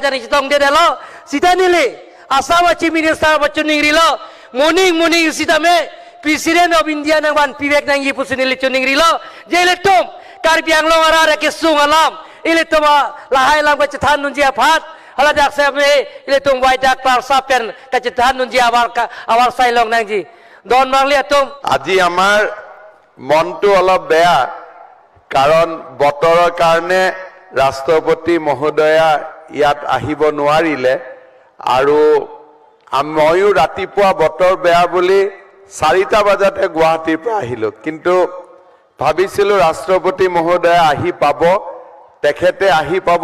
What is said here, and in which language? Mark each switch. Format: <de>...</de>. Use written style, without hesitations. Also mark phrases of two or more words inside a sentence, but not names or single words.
<mjw>dari chitong de lo sita nili asawa chi minister bachuning rilo morning sita me</mjw> <en>president of India</en> <mjw>nang wan pivek nang yi pusinili chuning rilo je letum karbiang long ara ke sung alam iletum lahai lam ka chathan nun ji aphat hala dak se me iletum wai dak par sapen ka chathan nun ji awar sailong nang ji don mang liat tom</mjw> <as>আজি আমাৰ মনটো অলপ বেয়া কাৰণ বতৰৰ কাৰণে ৰাষ্ট্ৰপতি মহোদয়া ইয়াত আহিব নোৱাৰিলে আৰু ময়ো ৰাতিপুৱা বতৰ বেয়া বুলি 4টা বজাতে গুৱাহাটীৰ পৰা আহিলো কিন্তু ভাবিছিলো ৰাষ্ট্ৰপতি মহোদয়া আহি পাব তেখেতে আহি পাব</as>